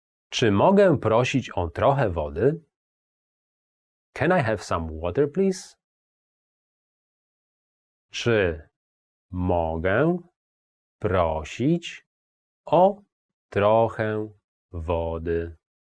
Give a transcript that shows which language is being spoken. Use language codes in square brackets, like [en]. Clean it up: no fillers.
[pl] Czy mogę prosić o trochę wody? [en] Can I have some water, please? [pl] Czy mogę prosić o trochę wody?